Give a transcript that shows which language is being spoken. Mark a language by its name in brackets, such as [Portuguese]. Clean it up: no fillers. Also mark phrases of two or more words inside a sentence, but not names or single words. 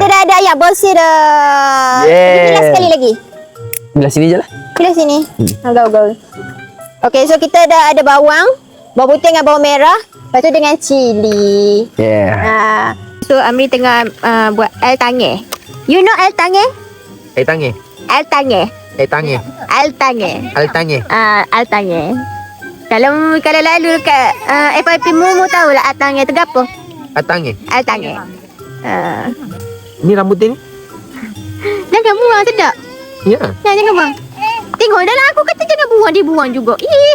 [Malay] kita dah ada ayam bersih dah. Yeah. Kita bilas sekali lagi. Belah sini je lah. Bilas sini. Gaul. Okey, so kita dah ada bawang putih dengan bawang merah. Lepas tu dengan cili. Yeah. So Amri tengah buat air tangi. [English] You know [Malay] air tangi? Tangi. Air tangi. Tangi. Air tangi. Tangi. Air tangi. Kalau lalu dekat FIP Mumu tahu lah air tangi tu apa? Tangi. Air tangi. Ni rambut dia ni? Jangan buang sedap. Ya. Jangan buang. Tengok dah lah aku kata jangan buang, dia buang juga. Ih,